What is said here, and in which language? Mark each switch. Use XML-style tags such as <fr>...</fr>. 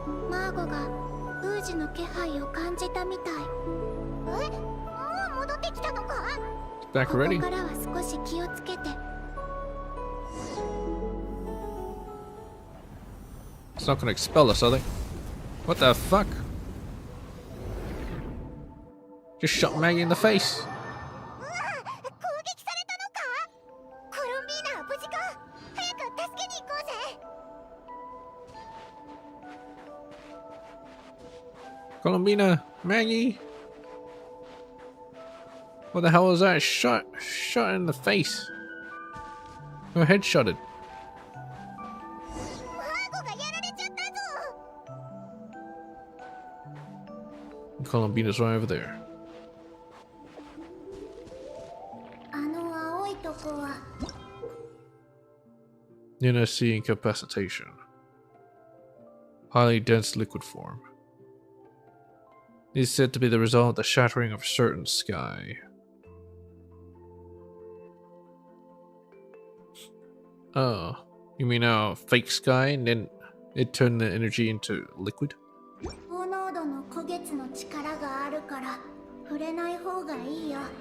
<ja>マーゴがウージの気配を感じたみたい。え、もう戻ってきたのか。</ja> <en>Back</en> <ja>こ</ja> <en>already?</en> <ja>こからは少し気をつけて。</ja> <en>It's not gonna expel us, are they? What the fuck? Just shot Maggie in the face.</en> <ja>うわ、攻撃されたのか。コロンビーナは無事か。早く助けに行こうぜ。</ja> <en>Colombina, Maggie. What the hell was that? Shot in the face. Her head shotted.</en> <ja>マーゴがやられちゃったぞ。</ja> <en>Colombina's right over there.</en> <ja>あの青いとこは。</ja> <en>Inner sea incapacitation. Highly dense liquid form. It is said to be the result of the shattering of a certain sky. Oh, you mean a fake sky and then it turned the energy into liquid?</en> <ja>高濃度の古月の力があるから触れない方がいいよ。</ja>